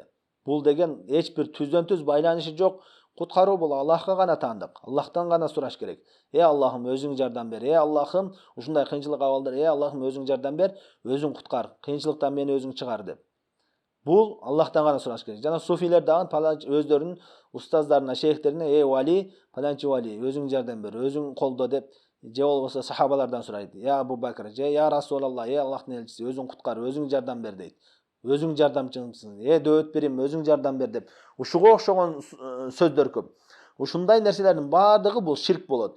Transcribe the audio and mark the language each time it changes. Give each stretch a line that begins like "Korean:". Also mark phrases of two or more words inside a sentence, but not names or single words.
Kyrgyz: Бул деген эч бир түздөн түз байланышы жок. Куткаруу бул Аллахка гана таандык. Аллахтан гана сураш керек. Аллахым, өзүң жардам бер. Аллахым, ушундай кыйынчылык абалдар, Аллахым, өзүң жардам бер, өзүң куткар, кыйынчылыктан мени өзүң чыгар деп. Бул Аллахтан гана сураш керек. Жана суфилер дагы өздөрүнүн устаздарына, шейхтерине: "Вали, паланчы вали, өзүң жардам бер, өзүң колдо" деп, же болбосо сахабалардан сурайт. Абу Бакр, же
Arabic: "يا رسول الله,
Kyrgyz: Аллахтын элчиси, өзүң куткар, өзүң жардам бер" дейт. Өзүң жардамчымсың, дөөт берим, өзүң жардам бер деп. Ушуга окшогон сөздөр көп. Ушундай нерселердин баардыгы бул ширк болот.